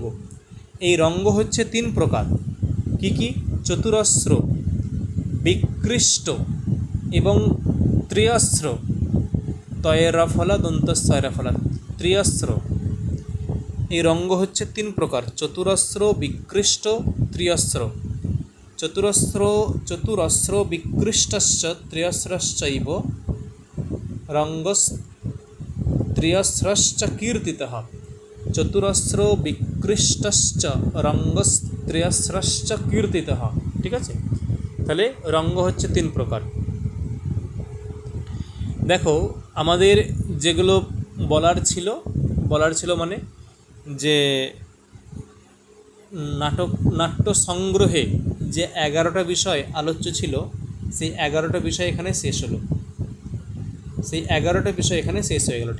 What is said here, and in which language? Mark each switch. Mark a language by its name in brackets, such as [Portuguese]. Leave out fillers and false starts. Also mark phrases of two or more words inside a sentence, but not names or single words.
[Bangla] এই রঙ্গ হচ্ছে 3 প্রকার, কি কি? চতুরস্র, বিকৃষ্ট এবং ত্রিয়স্র, তয়েরফলা দন্তস্বয়রফলা, ত্রিয়স্র। এই রঙ্গ হচ্ছে 3 প্রকার, চতুরস্র, বিকৃষ্ট, ত্রিয়স্র। [Sanskrit] চতুরস্র বিকৃষ্টশ্চ ত্রিয়স্রশ্চৈব রঙ্গস্ত্রিয়স্রশ্চ কীর্তিতঃ। চতুরস্র বিকৃষ্টশ্চ রঙ্গস্ত্রিয়স্রশ্চ কীর্তিতঃ। [Bangla] ঠিক আছে, তাহলে রঙ্গ হচ্ছে 3 প্রকার। দেখো আমাদের যেগুলো বলার ছিল মানে যে নাট্য সংগ্রহে যে 11টা বিষয় আলোচ্য ছিল, সেই 11টা বিষয় এখানে শেষ হলো, সেই 11টা বিষয় এখানে শেষ হয়ে গেল।